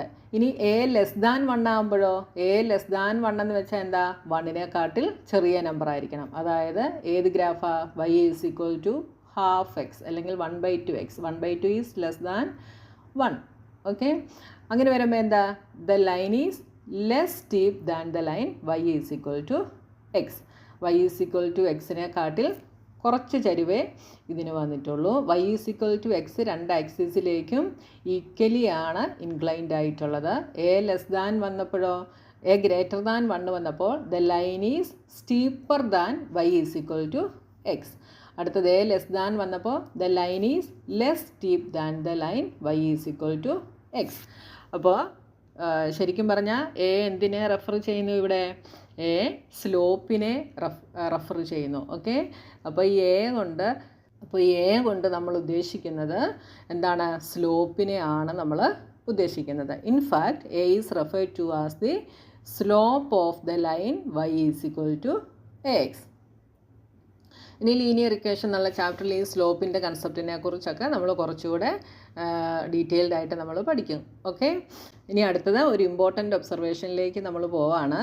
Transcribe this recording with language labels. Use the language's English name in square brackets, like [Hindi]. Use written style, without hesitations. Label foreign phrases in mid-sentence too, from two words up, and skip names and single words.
[Malayalam] ഇനി a<1 ആകുമ്പോഴോ a<1 എന്ന് വെച്ചാൽ എന്താ? 1നെ കാട്ടിൽ ചെറിയ നമ്പർ ആയിരിക്കണം. അതായത് ഏത് ഗ്രാഫാ? y = ½ x അല്ലെങ്കിൽ 1/2x. 1/2 [English] is less than [Malayalam] 1. ഓക്കെ, അങ്ങനെ വരുമ്പോൾ എന്താ? [English] the line is less steep than the line y = x. [Malayalam] y = x-നെ കാട്ടിൽ കുറച്ച് ചരിവേ ഇതിന് വന്നിട്ടുള്ളൂ. y = x രണ്ട് ആക്സിസിലേക്കും ഈക്വലി ആണ് ഇൻക്ലൈൻഡ് ആയിട്ടുള്ളത്. [English] a 1 വന്നപ്പോൾ the line is steeper than y = x. [Malayalam] അടുത്തത് a<1 വന്നപ്പോൾ [English] the line is less steep than the line y = x. [Malayalam] അപ്പോൾ ശരിക്കും പറഞ്ഞാൽ a എന്തിനെ റെഫർ ചെയ്യുന്നു? ഇവിടെ a സ്ലോപ്പിനെ റെഫർ ചെയ്യുന്നു. ഓക്കെ, അപ്പോൾ ഈ a കൊണ്ട് നമ്മൾ ഉദ്ദേശിക്കുന്നത് എന്താണ്? സ്ലോപ്പിനെ ആണ് നമ്മൾ ഉദ്ദേശിക്കുന്നത്. [English] in fact a is referred to as the slope of the line y = ax. [Malayalam] ഇനി [English] linear equation [Malayalam] എന്നുള്ള ചാപ്റ്ററിൽ ഈ സ്ലോപ്പിൻ്റെ കൺസെപ്റ്റിനെ കുറിച്ചൊക്കെ നമ്മൾ കുറച്ചുകൂടെ ഡീറ്റെയിൽഡ് ആയിട്ട് നമ്മൾ പഠിക്കും. ഓക്കെ, ഇനി അടുത്തത് ഒരു [English] important observation [Malayalam] നമ്മൾ പോവാണ്.